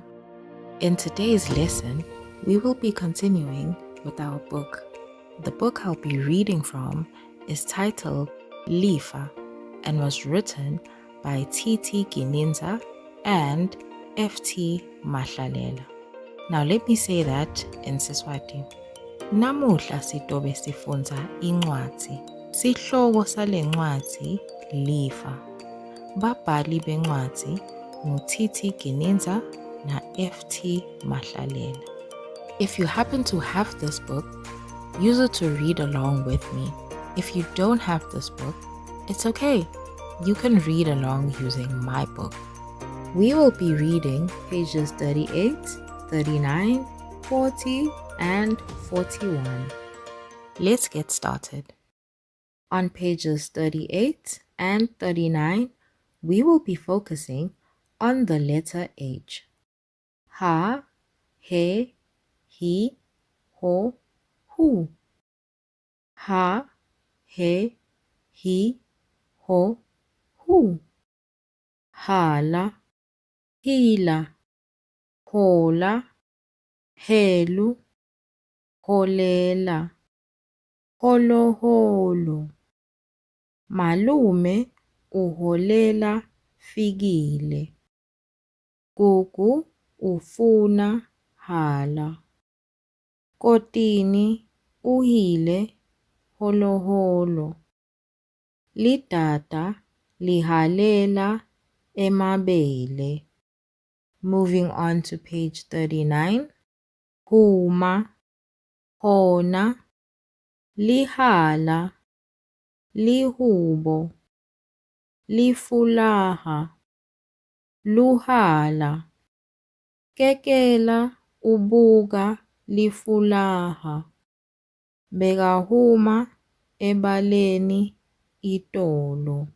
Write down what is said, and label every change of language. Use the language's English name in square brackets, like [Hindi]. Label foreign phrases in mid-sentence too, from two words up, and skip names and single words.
[English] In today's lesson, we will be continuing with our book. The book I'll be reading from is titled Lifa and was written by T.T. Gininza and F.T. Mahlalela. Now, let me say that in Siswati. [Swati] Namuhla sitobe sifunza incwadi. Sihloko sale ncwadi Lifa. Babhali bencwadi ngu-T.T. Gininza na F.T. Mahlalela. [English] If you happen to have this book, use it to read along with me. If you don't have this book, it's okay. You can read along using my book. We will be reading pages 38, 39, 40, and 41. Let's get started. On pages 38 and 39, we will be focusing on the letter H. [Swati] Ha, he, ho, hu. Ha, he, ho, hu. Hala, hila. Hola, helu. Holela, holoholo. Malume uholela fikile. Gugu ufuna hala. Kotini uhile holoholo. Lidada lihalela emabele. [English] Moving on to page 39. [Swati] Huma, hona. Lihala, lihubo. Lifulaha, luhala. Kekela ubuka lifulaha. Bekahuma ebaleni itolo.